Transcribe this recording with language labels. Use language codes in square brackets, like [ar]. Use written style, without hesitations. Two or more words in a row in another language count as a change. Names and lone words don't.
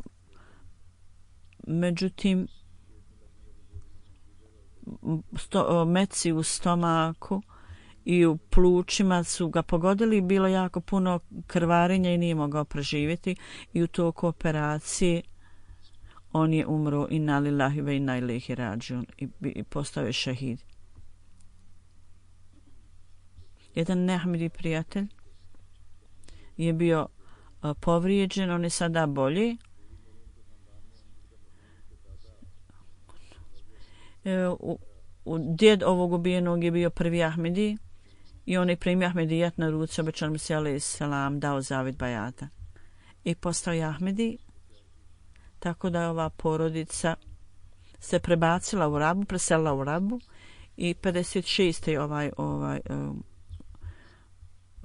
[bs] Međutim, meci u stomaku i u plućima su ga pogodili, bilo jako puno krvarenja i nije mogao preživjeti i u toku operacije on je umro. [ar] إنا لله وإنا إليه راجعون [bs] i postao je šahid. Jedan neahmedi prijatelj je bio povrijeđen, on je sada bolji. Djed ovog ubijenog je bio prvi Ahmedi i on je primio Ahmedijat na ruci obećanog Mesija [ar] عليه السلام, [bs] dao zavet bajata i postao je Ahmedi, tako da je ova porodica se prebacila u Rabu, preselila u Rabu i 56.